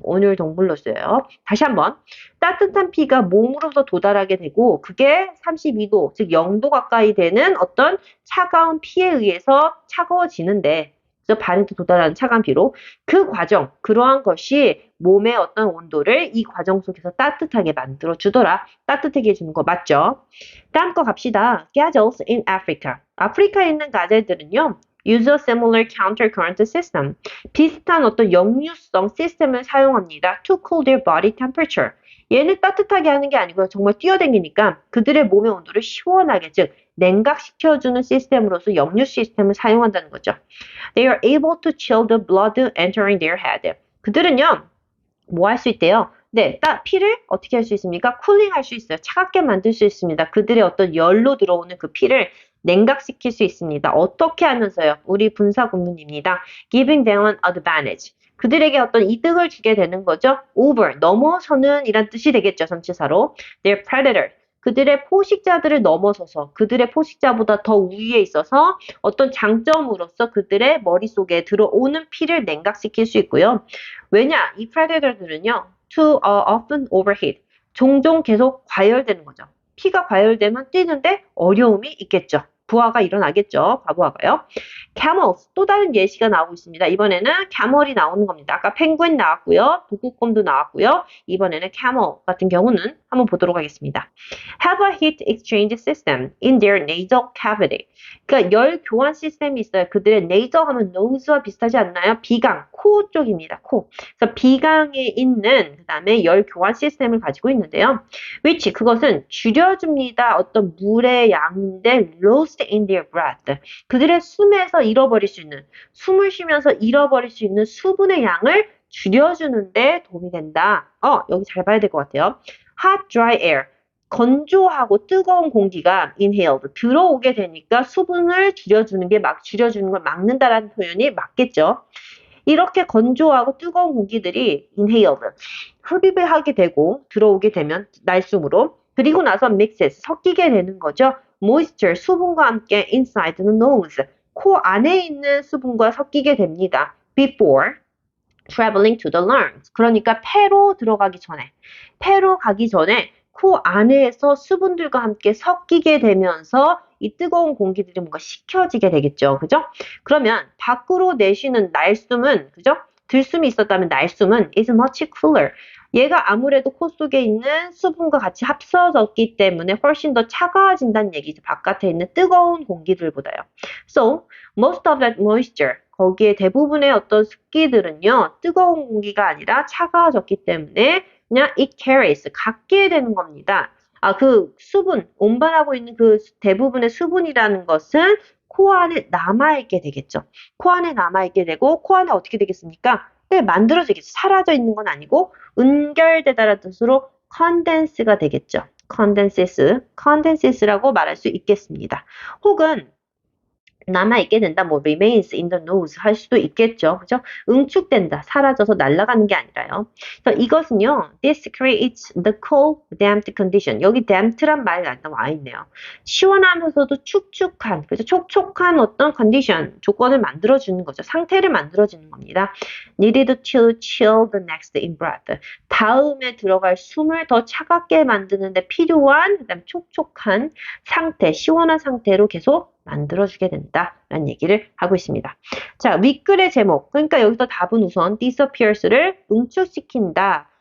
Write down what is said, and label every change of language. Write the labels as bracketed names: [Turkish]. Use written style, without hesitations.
[Korean] 오늘 동물로서요. 다시 한번. 따뜻한 피가 몸으로부터 도달하게 되고 그게 32도, 즉 0도 가까이 되는 어떤 차가운 피에 의해서 차가워지는데 그래서 발에도 도달하는 차가운 피로 그 과정, 그러한 것이 몸의 어떤 온도를 이 과정 속에서 따뜻하게 만들어 주더라. 따뜻하게 해주는 거 맞죠? 다음 거 갑시다. [English] Gazelles in Africa. [Korean] 아프리카에 있는 가젤들은요. [English] use a similar counter-current system. [Korean] 비슷한 어떤 역류성 시스템을 사용합니다. [English] to cool their body temperature. [Korean] 얘는 따뜻하게 하는 게 아니고요. 정말 뛰어다니니까 그들의 몸의 온도를 시원하게, 즉 냉각시켜주는 시스템으로서 역류 시스템을 사용한다는 거죠. [English] They are able to chill the blood entering their head. [Korean] 그들은요. 뭐 할 수 있대요? 네, 피를 어떻게 할 수 있습니까? 쿨링 할 수 있어요. 차갑게 만들 수 있습니다. 그들의 어떤 열로 들어오는 그 피를 냉각시킬 수 있습니다. 어떻게 하면서요? 우리 분사구문입니다. Giving them an advantage. 그들에게 어떤 이득을 주게 되는 거죠. Over, 넘어서는 이란 뜻이 되겠죠. 전치사로. [English] They're predator. [Korean] 그들의 포식자들을 넘어서서 그들의 포식자보다 더 우위에 있어서 어떤 장점으로서 그들의 머릿속에 들어오는 피를 냉각시킬 수 있고요. 왜냐? 이 predator들은요. [English] to often overheat. [Korean] 종종 계속 과열되는 거죠. 피가 과열되면 뛰는데 어려움이 있겠죠. 부하가 일어나겠죠. 과부하가요. camels. 또 다른 예시가 나오고 있습니다. 이번에는 camel이 나오는 겁니다. 아까 펭귄 나왔고요. 북극곰도 나왔고요. 이번에는 camel 같은 경우는 한번 보도록 하겠습니다. [English] have a heat exchange system in their nasal cavity. [Korean] 그러니까 열 교환 시스템이 있어요. 그들의 nasal 하면 nose와 비슷하지 않나요? 비강, 코 쪽입니다. 코. 그래서 비강에 있는 그다음에 열 교환 시스템을 가지고 있는데요. which 그것은 줄여줍니다. 어떤 물의 양인데 [English] lost in their breath. [Korean] 그들의 숨에서 잃어버릴 수 있는, 숨을 쉬면서 잃어버릴 수 있는 수분의 양을 줄여주는데 도움이 된다. 여기 잘 봐야 될 것 같아요. [English] hot, dry air. [Korean] 건조하고 뜨거운 공기가 inhaled 들어오게 되니까 수분을 줄여주는 줄여주는 걸 막는다라는 표현이 맞겠죠. 이렇게 건조하고 뜨거운 공기들이 inhaled 흡입을 하게 되고 들어오게 되면 날숨으로 그리고 나서 mixes 섞이게 되는 거죠. moisture 수분과 함께 [English] inside the nose [Korean] 코 안에 있는 수분과 섞이게 됩니다. [English] before traveling to the lungs [Korean] 그러니까 폐로 들어가기 전에 폐로 가기 전에 코 안에서 수분들과 함께 섞이게 되면서 이 뜨거운 공기들이 뭔가 식혀지게 되겠죠. 그죠? 그러면 밖으로 내쉬는 날숨은 그죠? 들숨이 있었다면 날숨은 [English] is much cooler. [Korean] 얘가 아무래도 코 속에 있는 수분과 같이 합쳐졌기 때문에 훨씬 더 차가워진다는 얘기죠. 바깥에 있는 뜨거운 공기들보다요. [English] So, most of that moisture, [Korean] 거기에 대부분의 어떤 습기들은요. 뜨거운 공기가 아니라 차가워졌기 때문에 그냥 [English] it carries, [Korean] 갖게 되는 겁니다. 그 수분, 온반하고 있는 그 대부분의 수분이라는 것은 코 안에 남아있게 되겠죠. 코 안에 남아있게 되고 코 안에 어떻게 되겠습니까? 네, 만들어지겠죠. 사라져 있는 건 아니고 은결되다라는 뜻으로 condense가 되겠죠. condenses라고 말할 수 있겠습니다. 혹은 남아있게 된다, 뭐 [English] remains in the nose [Korean] 할 수도 있겠죠. 그죠? 응축된다, 사라져서 날아가는 게 아니라요. 그래서 이것은요, [English] this creates the cold, damp condition. [Korean] 여기 damp란 말이 나와 있네요. 시원하면서도 축축한, 그죠? 촉촉한 어떤 condition, 조건을 만들어주는 거죠. 상태를 만들어주는 겁니다. [English] needed to chill the next in breath. [Korean] 다음에 들어갈 숨을 더 차갑게 만드는데 필요한, 그다음 촉촉한 상태, 시원한 상태로 계속 만들어주게 된다라는 얘기를 하고 있습니다. 자, 윗글의 제목. 그러니까 여기서 답은 우선 disappears를 응축시킨다.